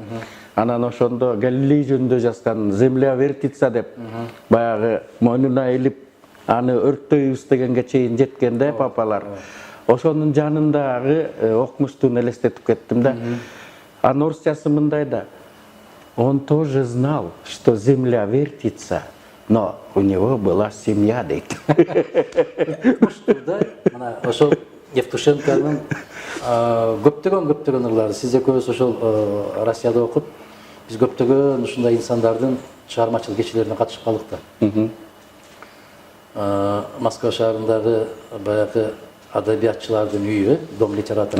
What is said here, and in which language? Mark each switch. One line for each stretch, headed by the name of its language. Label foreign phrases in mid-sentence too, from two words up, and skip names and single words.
Kyrgyz: Анан ошондо Галилей жөнүндө жазган
Russian: «Земля вертится»
Kyrgyz: деп баягы мойнуна илип аны өрттөйбүз дегенге чейин жеткенде папалар. Ошонун жанындагы окумуштууну элестетип кеттим да. Анын орусчасы мындай да:
Russian: он тоже знал, что земля вертится, но у него была семья дейт.
Kyrgyz: Мына ошол Евтушенконун көптөгөн ырлары, сиз экөөбүз ошол Россияда окуп, биз көптөгөн ушундай инсандардын чыгармачылык кечелерине катышып калдык да. Москва шаарындагы баягы адабиятчылардын үйү, Дом литератора.